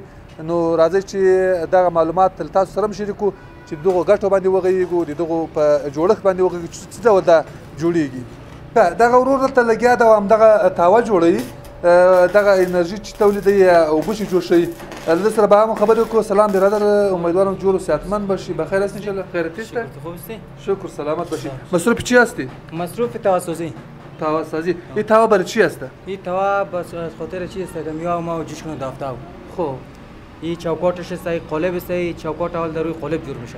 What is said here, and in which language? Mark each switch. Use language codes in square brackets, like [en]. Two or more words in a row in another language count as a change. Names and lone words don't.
[ps] نو راځئ چې دغه معلومات له تاسو سره هم شریکو چې د دغو ګټو باندې وغږیږو، د دغو په جوړښت باندې وغږیږو چې څه ډول دا جوړیږي. دغه ورور دلته لګیا ده او همدغه تاوه جوړوي، دغه انرژي چې تولیدوي یا اوبه چې جوشوي. له سره به هم خبرې وکړو. [fa] سلام برادر، امیدوارم جور و صحتمند باشی. بخیر هستی انشاءالله؟ خیرتی است؟ خوب هستی؟ شکر سلامت باشی. مصروف چی هستی؟ مصروف تاوا سازی. تاوا سازی. این تاوا برای چی هست؟ این تاوا بس از خاطر چی است که میام ما جوش کنه دافتاو. خب این چوکاتش است، این قالب است، این چوکات اول در روی قالب جور میشه.